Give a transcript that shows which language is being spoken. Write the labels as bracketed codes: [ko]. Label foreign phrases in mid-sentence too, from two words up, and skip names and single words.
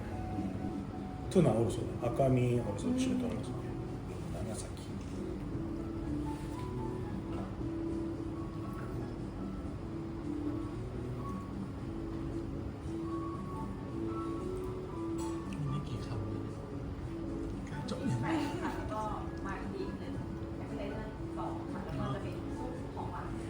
[ja] トゥナオルソ、赤身オルソ、中トロですね。長崎。 [th] นี่กี่คำเนี่ยใกล้จบยัง ค่ะแล้วก็มาอีกทีหนึ่ง [en] apple cider [th] สองค่ะแล้วก็จะเป็นซุปของหวาน